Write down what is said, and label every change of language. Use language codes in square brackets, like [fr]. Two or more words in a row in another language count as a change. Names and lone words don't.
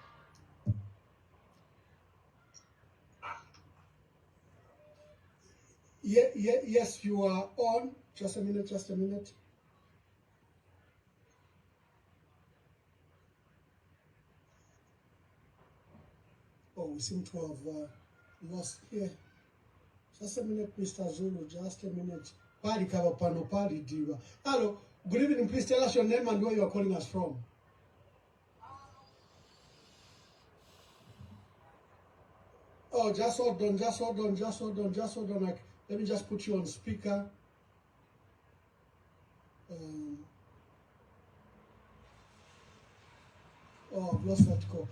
[en] Yes, you are on. Just a minute. Oh, we seem to have lost here. Just a minute, Mr. Zulu, just a minute. [bem] Pali kaba pano pali diva. [en] Hello, good evening. Please tell us your name and where you are calling us from. Oh, just hold on. Let me just put you on speaker. Oh, I've lost that call.